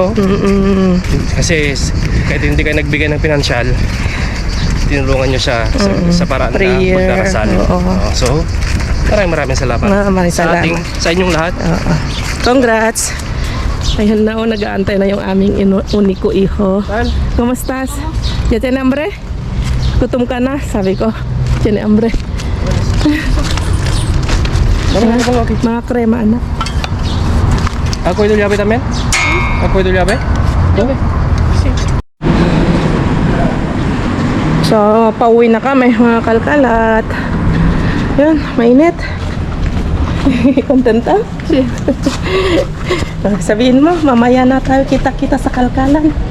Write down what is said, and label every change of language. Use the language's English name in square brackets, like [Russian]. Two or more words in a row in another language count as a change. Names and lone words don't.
[Filipino] Kasi kahit hindi kayo nagbigay ng pinansyal, tinulungan nyo siya sa paraan na Prayer. magdarasal. So, maraming salamat. Maraming salamat. Sa inyong lahat. Congrats. Ayun na nag-aantay na yung aming uniko iho. [Chavacano] Kumustas? Ya tiene hambre? [Filipino] Gutom ka na? Sabi ko, [Chavacano] tiene hambre. [Filipino] Mga krema anak. [Chavacano] ¿Acuerdo el llave también? ¿Acuerdo el llave? ¿Llave? [Filipino] So, pauwi na kami mga kalkalat. Yun, mainit. Kontenta? Sabihin mo, mamaya na tayo kita-kita sa kalkalan.